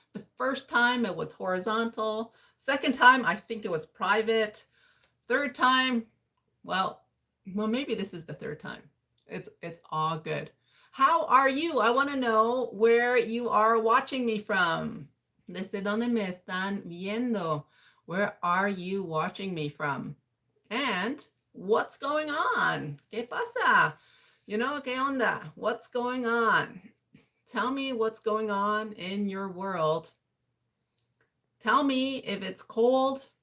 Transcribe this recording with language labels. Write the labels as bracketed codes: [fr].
[en] The first time it was horizontal. Second time, I think it was private. Third time, well, maybe this is the third time. It's all good. How are you? I want to know where you are watching me from. [es] ¿Desde dónde me están viendo? [en] Where are you watching me from? And what's going on? [es] ¿Qué pasa? [en] You know, [es] ¿qué onda? [en] What's going on? Tell me what's going on in your world. Tell me if it's cold.